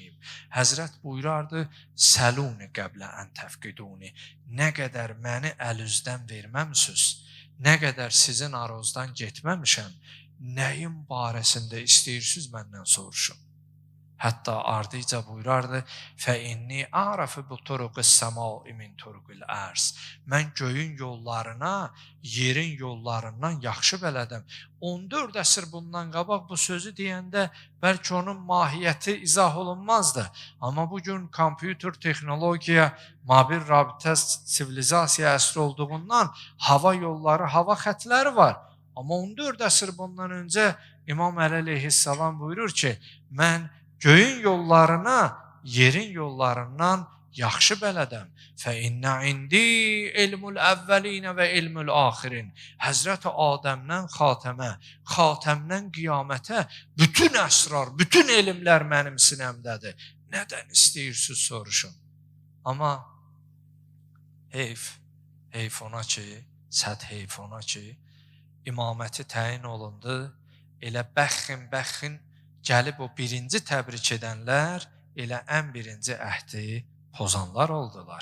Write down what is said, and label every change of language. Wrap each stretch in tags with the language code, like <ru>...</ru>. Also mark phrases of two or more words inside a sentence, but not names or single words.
<az>Həzrət buyurardı:</az> <ar>"سلوني قبل أن تفقدوني."</ar> <az>Nə qədər məni əl üzdən verməmsiniz, nə qədər sizin arozdan getməmişəm, nəyin barəsində istəyirsiniz məndən soruşun. Hətta ardıca buyurardı,</az> <ar>فَإِنِّي أَعْرَفُ بِطُرُقِ السَّمَاءِ مِنْ طُرُقِ الْأَرْضِ</ar> <az>Mən göyün yollarına, yerin yollarından yaxşı bələdəm. 14 əsr bundan qabaq bu sözü deyəndə bəlkə onun mahiyyəti izah olunmazdı. Amma bugün kompüter texnologiya, mobil rabitə sivilizasiya əsri olduğundan hava yolları, hava xətləri var. Amma 14 əsr bundan öncə İmam Əli əleyhissalam buyurur ki, mən göyün yollarına, yerin yollarından yaxşı bələdəm.</az> <ar>فَإِنَّ عِنْدِي عِلْمُ الْأَوَّلِينَ وَعِلْمُ الْآخِرِينَ</ar> <az>Həzrəti Adəmdən xatəmə, xatəmdən qiyamətə bütün əsrar, bütün elmlər mənim sinəmdədir. Nədən istəyirsiniz soruşun. Amma heyf ona ki, səd heyf ona ki, imaməti təyin olundu, elə bəxin gəlib o birinci təbrik edənlər elə ən birinci əhdi pozanlar oldular.</az>